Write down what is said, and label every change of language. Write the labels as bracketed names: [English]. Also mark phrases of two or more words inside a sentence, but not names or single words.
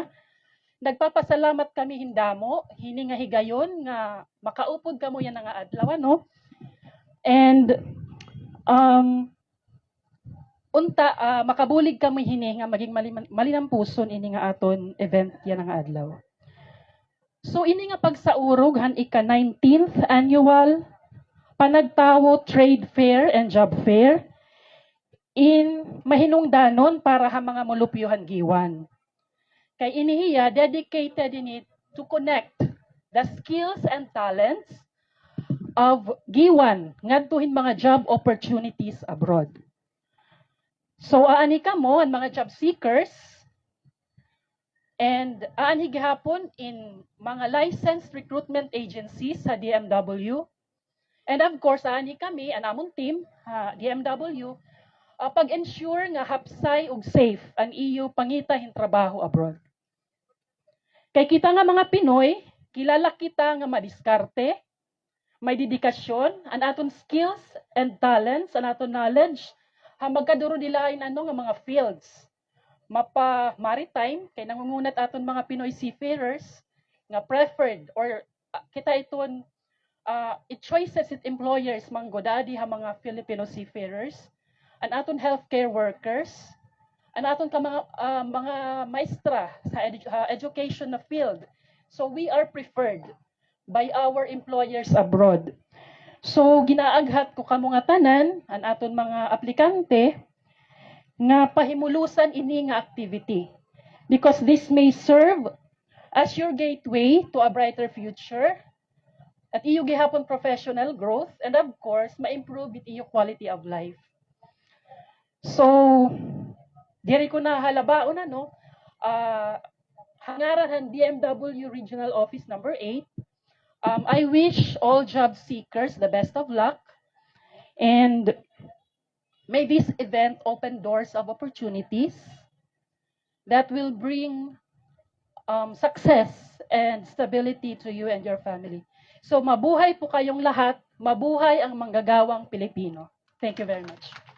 [Waray] Nagpapasalamat kami hindamo hini nga higayon nga makaupod kamo yan nga adlaw no. And makabulig kami hini nga maging malinampuson ini nga aton event yan nga adlaw. So ini nga pagsaurog han ika 19th annual Panagtawo Trade Fair and Job Fair in mahinungdanon para ha mga molupyohan giwan. Kay inihiya [English] dedicated in it to connect the skills and talents of [Waray] giwan ngadtuhin mga [English] job opportunities abroad. [Waray] So aani kamo ang mga [English] job seekers [Waray] and aani gihapon in mga [English] licensed recruitment agencies [Waray] sa DMW. [English] And of course [Waray] aani kami ang among team DMW pag-ensure nga hapsay ug safe ang iyo pangitahin trabaho abroad. Kay kita nga mga Pinoy, kilala kita nga madiskarte, may dedikasyon, ang aton [English] skills and talents, [Waray] ang aton knowledge, magkaduro nila nga mga fields. Mapa maritime, kay nangungunat aton mga Pinoy seafarers, nga preferred, or kita iton, it choices it employers, manggodadi mga Filipino seafarers, ang aton [English] healthcare workers, [Waray] ang aton ka mga maestra sa education na field. [English] So we are preferred by our employers abroad. [Waray] So ginaaghat ko kamo nga tanan ang aton mga aplikante nga pahimulusan ini nga activity [English] because this may serve as your gateway to a brighter future [Waray] at iyo gihapon [English] professional growth and of course [Waray] ma-improve it iyo [English] quality of life. [Waray] So diri ko na halabaon no. Hangaran han DMW Regional Office number 8. [English] I wish all job seekers the best of luck, and may this event open doors of opportunities that will bring success and stability to you and your family. [Filipino] So mabuhay po kayong lahat, mabuhay ang manggagawang Pilipino. [English] Thank you very much.